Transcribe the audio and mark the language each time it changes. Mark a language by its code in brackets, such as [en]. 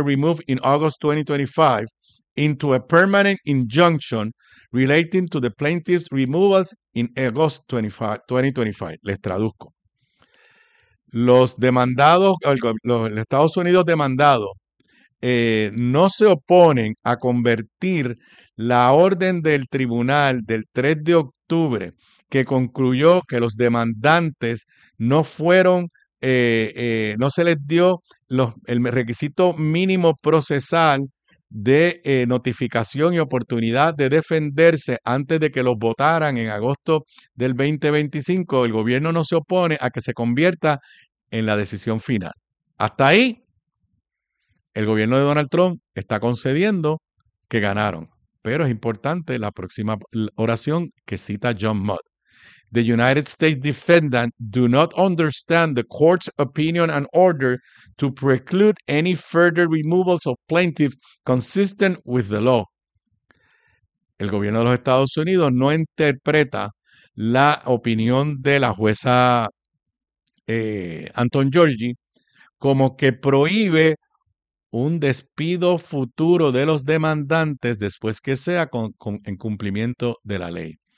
[en] removed in August 2025 into a permanent injunction relating to the plaintiff's removals in August 2025. [es] Les traduzco. Los demandados, los Estados Unidos demandados, no se oponen a convertir la orden del tribunal del 3 de octubre que concluyó que los demandantes no fueron, no se les dio el requisito mínimo procesal de notificación y oportunidad de defenderse antes de que los votaran en agosto del 2025. El gobierno no se opone a que se convierta en la decisión final. Hasta ahí, el gobierno de Donald Trump está concediendo que ganaron. Pero es importante la próxima oración que cita John Mott. [en] The United States defendants do not understand the court's opinion and order to preclude any further removals of plaintiffs consistent with the law. [es] El gobierno de los Estados Unidos no interpreta la opinión de la jueza Anton Georgi como que prohíbe un despido futuro de los demandantes después que sea en cumplimiento de la ley.